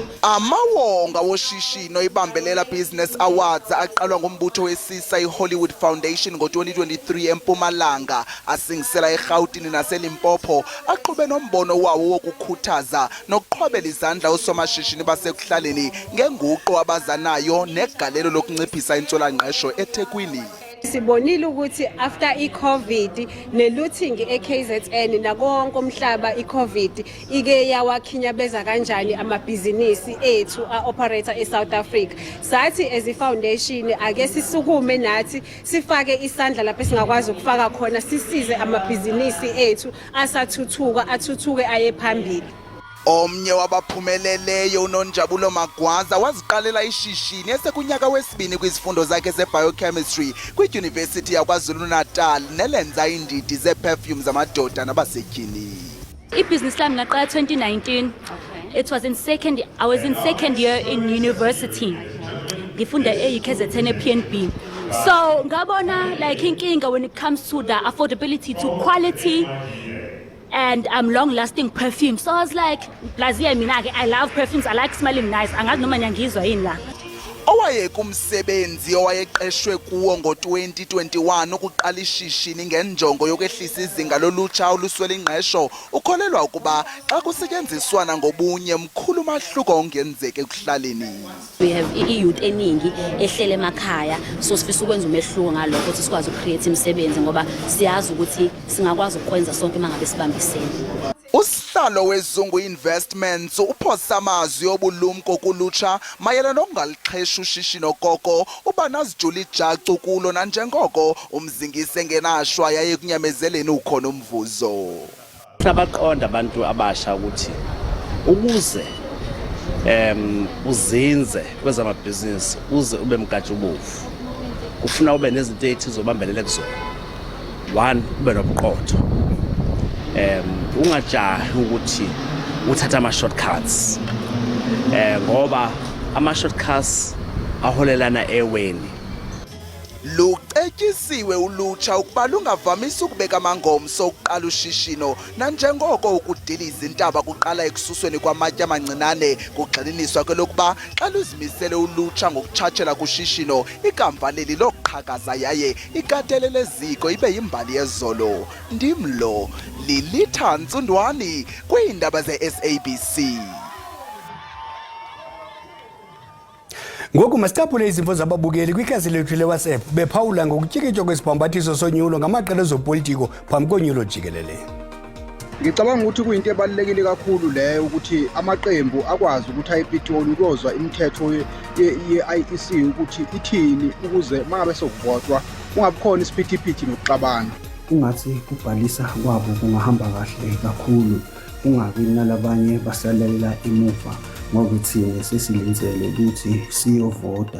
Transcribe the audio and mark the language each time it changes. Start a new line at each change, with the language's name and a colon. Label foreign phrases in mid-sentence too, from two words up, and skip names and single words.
Xhosa: Amawonga woshishino ibambelela Business Awards aqalwa ngumbutho wesisa iHollywood Foundation ngo-2023 eMpumalanga asingisela eGauteng naseLimpopo aqhube nombono wawo wokukhuthaza nokuqhwabela izandla osomashishini basekuhlaleni ngenguqo abazanayo negalelo lokunciphisa intswelangqesho eThekwini.
Zulu: Sibonile ukuthi after iCovid nelooting eKZN nakonke umhlaba iCovid ike yawakhinyabeza kanjani amabhizinisi ethu aoperator eSouth Africa. Sathi as ifoundation ake sisukume nathi sifake isandla lapho singakwazi ukufaka khona sisize amabhizinisi ethu asathuthuka athuthuke aye phambili.
Xhosa: Omnye wabaphumeleleyo uNonjabulo Magwaza waziqalela ishishini esekunyaka wesibini kwizifundo zakhe zebiochemistry kwiUniversity yaKwaZulu-Natal nelenza indidi zeperfume zamadoda nabasetyhini.
Zulu: Ibusiness lami ngaqala 2019.
English: It was I was in second year in university.
Zulu: Ngifunda eKZN PNB.
English: So ngabona like inkinga when it comes to the affordability to quality and long-lasting perfume. So I was like, I love perfumes, I like smelling nice.
Zulu: Angazi noma nyangizwa yini la.
Xhosa: Owayekumsebenzi owayeqeshwe kuwo ngo-2021 ukuqala ishishini ngenjongo yokwehlisa izinga lolutsha oluswela ingqesho ukholelwa ukuba xa kusetyenziswana ngobunye mkhulu umahluko ongenzeka ekuhlaleni.
English: We have
Zulu: iyouth eningi ehlele emakhaya, so sifisa ukwenza umehluko ngalokho ukuthi sikwazi ukcreate imisebenzi ngoba siyazi ukuthi singakwazi ukwenza sonke mangabe sibambisene.
Xhosa: Usihlalo wezungu investments uphosa amazwi obulumko kulutsha mayelana nokungalixhesha ushishino koko ubanazijula ijacu kulo nanjengoko umzingisi engenashwa yaye kunyamezeleni ukhona umvuzo.
Zulu: Abaqonda abantu abasha ukuthi ukuze uzinze kwezamabhizinisi uze ube mkatshubomvu kufuna ube nezinto ezithi zobambelele kuzona. One, ube nobuqotho. Ungajahi ukuthi uthatha ama shortcuts. Ngoba ama shortcuts aholelana eweni.
Xhosa: Lucetyisiwe ulutsha ukuba lungavamisa ukubeka amangomso okuqala ushishino nanjengoko ukudiliza intaba kuqala ekususweni kwamatye amancinane kugxininiswa kwelokuba xa luzimisele ulutsha ngokutshatshela kushishino ikamva leli lokuqhakaza yaye ikatelele eziko ibe yimbali yezolo. Ndimlo Lilitha Ntsundwani kwiindaba ze-SABC. Ngoku masitaphule izimvo zababukeli kwikhasi lethu leWhatsApp bephawula ngokutyikityo kwesibhambathiso sonyulo ngamaqela ezopolitiko phambi konyulo jikelele.
Zulu: Ngicabanga ukuthi kuyinto ebalulekile kakhulu leyo ukuthi amaqembu akwazi ukuthi ayipitoni ukuzwa imithetho ye-IEC ukuthi ithini ukuze mangabe sokuvotwa kungabikhona isiphithiphithi nokuxabana. Kungathi kubhalisa kwabo kungahamba kahle kakhulu kungabi nalabanye basalela emuva ngoba thina sesilenzele ukuthi siyovota.